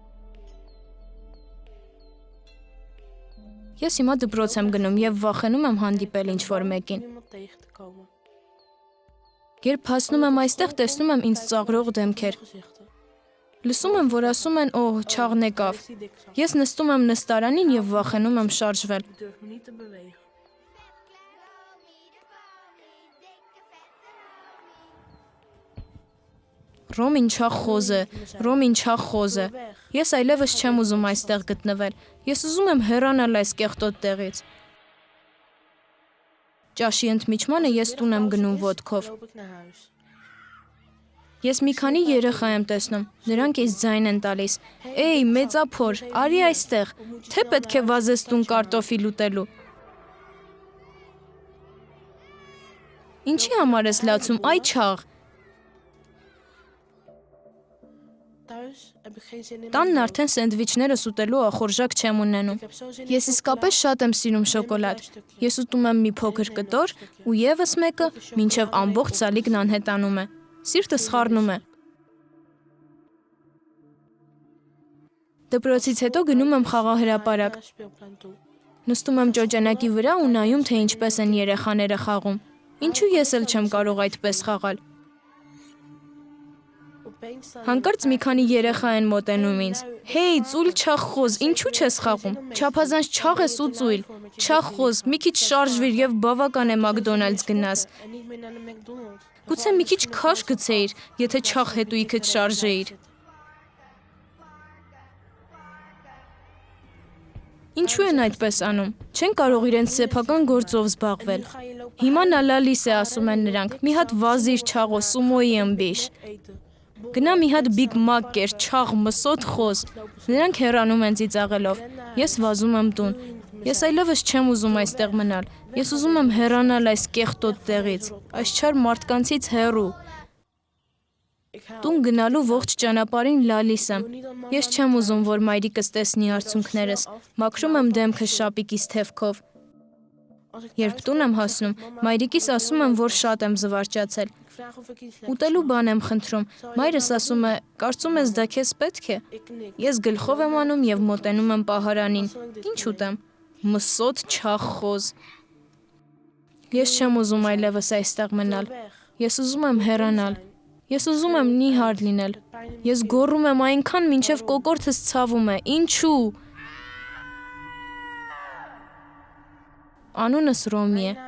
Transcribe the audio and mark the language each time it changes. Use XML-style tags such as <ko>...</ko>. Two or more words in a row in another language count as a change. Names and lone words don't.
<hy>Ես հիմա դպրոց եմ գնում և վախենում եմ հանդիպել ինչ-որ մեկին։</hy> <nl>Iemand tegen te komen.</nl> <hy>Երբ հասնում եմ այստեղ, տեսնում եմ ինձ ծաղրող դեմքեր։</hy> <nl>Gezichten.</nl> <hy>Լսում եմ, որ ասում են, չաղն եկավ։</hy> <nl>Is die dik zat.</nl> <hy>Ես նստում եմ նստարանին և վախենում եմ շարժվել։</hy> <nl>Ik durf me niet te bewegen.</nl> <hy>Ռոմին չախոզ է, Ռոմին չախոզ է։ Ես այլևս չեմ ուզում այստեղ գտնվել։ Ես ուզում եմ հեռանալ այս կեղտոտ տեղից։ Ճաշի ընդմիջմանը ես տուն եմ գնում ոտքով։</hy> <nl>Loop ik naar huis.</nl> <hy>Ես մի քանի երեխա եմ տեսնում, նրանք ինձ ձայն են տալիս։ Էй, մեծափոր, արի այստեղ, թե պետք է վազես տուն կարտոֆիլ ուտելու։ Ինչի համար ես լացում, այ չաղ։</hy> <nl>Thuis heb ik geen zin in.</nl> <hy>Տանն արդեն սենդվիչներս ուտելու ախորժակ չեմ ունենում։</hy> <nl>Ik heb zo zin in</nl> <hy>Ես իսկապես շատ եմ սիրում շոկոլադ։ Ես ուտում եմ մի փոքր կտոր ու եւս մեկը, մինչև ամբողջ սալիկն անհետանում է։ Սիրտս խառնում է։ Դպրոցից հետո գնում եմ խաղահրապարակ։</hy> <nl>speelplein toe.</nl> <hy>Նստում եմ ճոճանակի վրա ու նայում, թե ինչպես են երեխաները խաղում։ Ինչու ես էլ չեմ կարող այդպես խաղալ։</hy> <nl>Opeens staan</nl> <hy>Հանկարծ մի քանի երեխա են մոտենում ինձ։ Հեյ, ծույլ չախոզ, ինչու չես խաղում։ Չափազանց չաղ ես ու ծույլ։ Չախոզ, մի քիչ շարժվիր եւ բավական է Մակդոնալդս գնաս։</hy> <nl>en niet meer naar de McDonald's.</nl> <hy>Գուցե մի քիչ քաշ գցեիր, եթե չաղ հետույքդ շարժեիր։ Ինչու են այդպես անում։ Չեն կարող իրենց սեփական գործով զբաղվել։</hy> <nl>Nu ga je lopen</nl> <hy>Հիմա նա լալիս է, ասում են նրանք։ Մի հատ վազիր չաղո, սումոյի ըմբիշ։</hy> <nl>eten.</nl> <hy>Գնա մի հատ Big Mac կեր, չաղ, մսոտ խոզ։ Նրանք հեռանում են ծիծաղելով։ Ես վազում եմ տուն։ Ես այլևս չեմ ուզում այստեղ մնալ։ Ես ուզում եմ հեռանալ այս կեղտոտ տեղից, այս չար մարդկանցից հեռու։</hy> <nl>Ik ga</nl> <hy>Տուն գնալու ողջ ճանապարհին լալիս եմ։ Ես չեմ ուզում, որ մայրիկս տեսնի արցունքներս։ Մաքրում եմ դեմքս շապիկիս թևքով։</hy> <nl>als ik</nl> <hy>Երբ տուն եմ հասնում, մայրիկիս ասում եմ, որ շատ եմ զվարճացել։</hy> <nl>ik vraag of ik iets</nl> <hy>Ուտելու բան եմ խնդրում։ Մայրս ասում է, կարծում ես դա քեզ պետք է։</hy> <nl>ik knik.</nl> <hy>Ես գլխով եմ անում եւ մոտենում եմ պահարանին։ Ինչ ուտեմ։ Մսոտ չաղ խոզ։ Ես չեմ ուզում այլևս այստեղ մնալ։</hy> <nl>Weg.</nl> <hy>Ես ուզում եմ հեռանալ։ Ես ուզում եմ նիհար լինել։ Ես գոռում եմ այնքան, մինչև կոկորդս ցավում է։ Ինչու։ Անունս Ռոմի է։</hy>